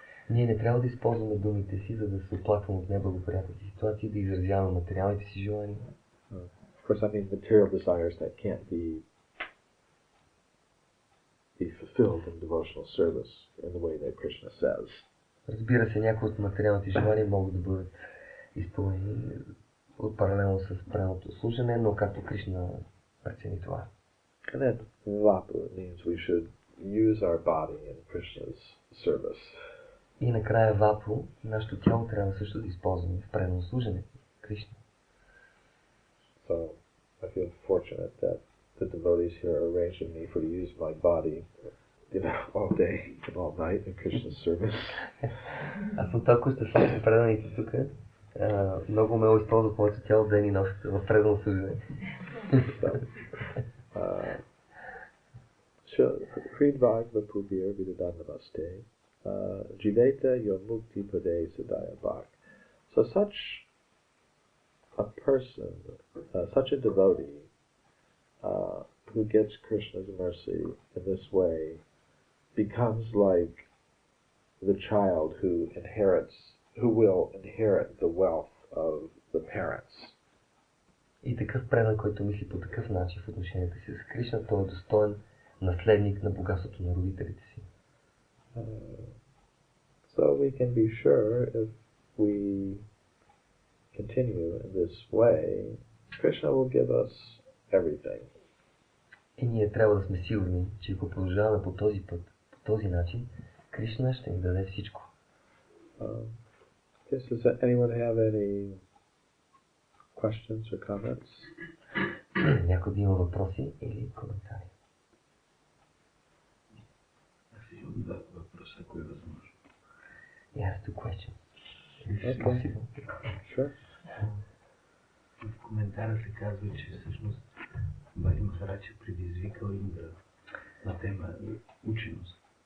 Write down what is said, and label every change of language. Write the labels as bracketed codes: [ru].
[bg] Ние не трябва да използваме думите си, за да се оплакваме от неблагоприятните ситуации, да изразяваме материалните си желания. [en] Of course, I mean material desires that can't be fulfilled in devotional service in the way that Krishna says. [bg] Разбира се, някои от материалните желания могат да бъдат изпълнени паралелно с правилното служене, но както Кришна прецени това. [en] And then vapu means we should use our body in Krishna's service. [bg] И накрая вапу, нашето тяло трябва също да използваме в правилно служене Кришна. [en] So I feel fortunate that the devotees here are arranging me for to use my body, all day and all night in Krishna's service. [bg] Аз съм толкова щастлив, че преданите тук много ме използват моето тяло ден и нощ в предано служене. [sa] Hridvag vapubir vidadanavaste, jiveta yomukti pade sadaya bhak. [en] So such a person, such a devotee, who gets Krishna's mercy in this way becomes like the child who will inherit the wealth of the parents. [bg] И такъв предан, който мисли по такъв начин в отношението си с Кришна, той е достоен наследник на богатството на родителите си. [en] So we can be sure if we continue in this way, Krishna will give us everything. [bg] И ние трябва да сме сигурни, че ако продължаваме по този път, по този начин, Кришна ще ни даде всичко. [en] Does anyone have any questions or comments? [bg] Някой да има въпроси или коментари? Аз имам два въпроса, ако е възможно. [en] Yes, two questions. Okay. Possible. Sure. [bg] В коментара се казва, че всъщност Бали Махарадж е предизвикал Индра на тема ученост.